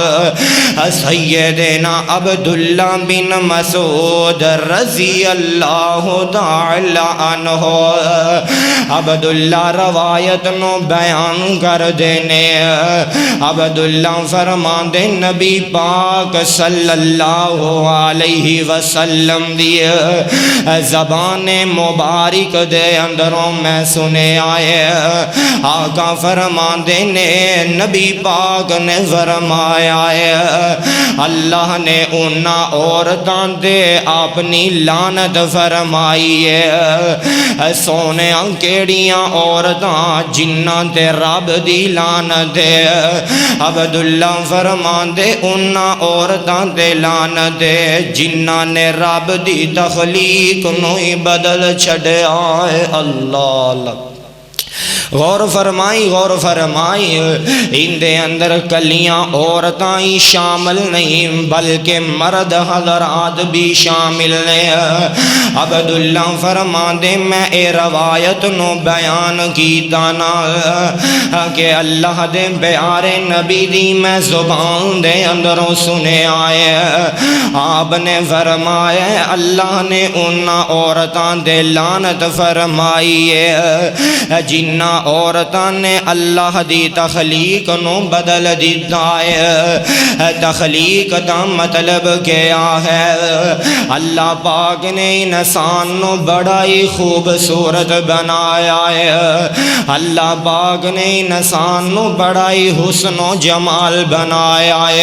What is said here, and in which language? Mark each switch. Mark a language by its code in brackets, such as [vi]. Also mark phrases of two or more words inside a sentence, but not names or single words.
[pa] سیدنا عبداللہ بن مسعود رضی اللہ تعالی عنہ، عبداللہ روایت نو بیان کر دینے، عبداللہ فرما دے نبی پاک صلی اللہ علیہ وسلم وسلم دی زبان مبارک دے اندروں میں سنے آئے آقا فرماندے نے نبی پاک نے فرمایا ہے اللہ نے انہاں عورتاں دے اپنی لعنت فرمائی ہے سونیاں کیڑیاں عورتاں جنہاں تے رب دی لعنت ہے عبداللہ فرماندے انہاں عورتاں تے لعنت ہے جنہاں نے رب دی تخلیق نو ہی بدل چھڑیا ہے اللہ اللہ غور فرمائی ان دے اندر کلیاں عورتاں ہی شامل نہیں بلکہ مرد حضرات بھی شامل نے عبداللہ فرماندے میں اے روایت نو بیان کیتا نا کہ اللہ دے پیارے نبی دی میں زبان دے اندروں سنے آئے آپ نے فرمایا اللہ نے انہاں عورتاں دے لعنت فرمائی ہے جنہ عورتاں نے اللہ دی تخلیق نو بدل دیتا ہے تخلیق دا مطلب کیا ہے اللہ پاک نے انسان نو بڑا ہی خوبصورت بنایا ہے اللہ پاک نے انسان نو بڑا ہی حسن و جمال بنایا